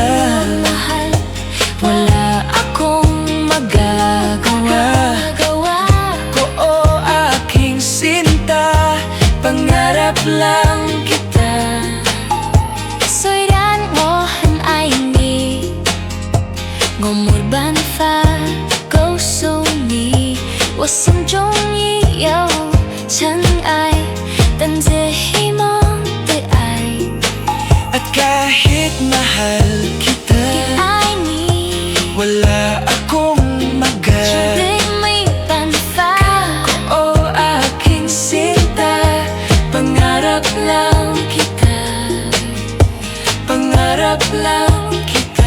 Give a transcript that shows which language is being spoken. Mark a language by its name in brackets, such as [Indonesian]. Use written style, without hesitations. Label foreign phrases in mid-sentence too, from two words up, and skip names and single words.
[Filipino] Mahal, wala akong magagawa. ko o aking sinta, pangarap lang kita. [Chinese] 虽然我很爱你，我没办法告诉你，我心中已有尘埃，但最希望的爱， [Filipino] At kahit mahal kita, [Chinese] 爱你， [Filipino] wala akong [Chinese] 绝对没办法。 [Filipino] o aking sinta, pangarap lang kita. Pangarap lang kita.